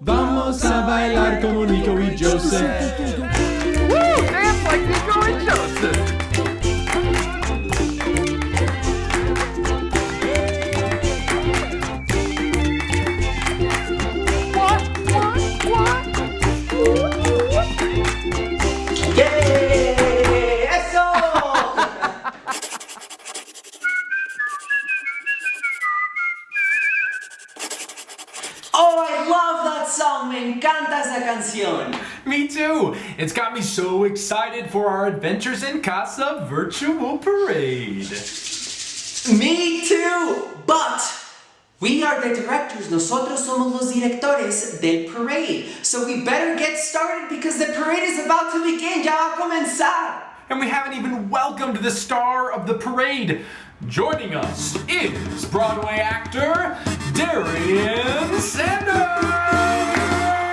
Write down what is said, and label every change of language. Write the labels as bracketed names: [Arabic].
[Spanish] Vamos a bailar como Nico y Joseph. Woo! [English] Dance like Nico and Joseph. [Spanish] ¡Yay! ¡Eso! [English] Oh, I love that song! Me encanta esa canción! Me too. It's got me so excited for our Adventures in Casa virtual parade. Me too! But we are the directors. [Spanish] Nosotros somos los directores del parade. [English] So we better get started because the parade is about to begin. [Spanish] Ya va a comenzar. [English] And we haven't even welcomed the star of the parade. Joining us is Broadway actor Darian Sanders.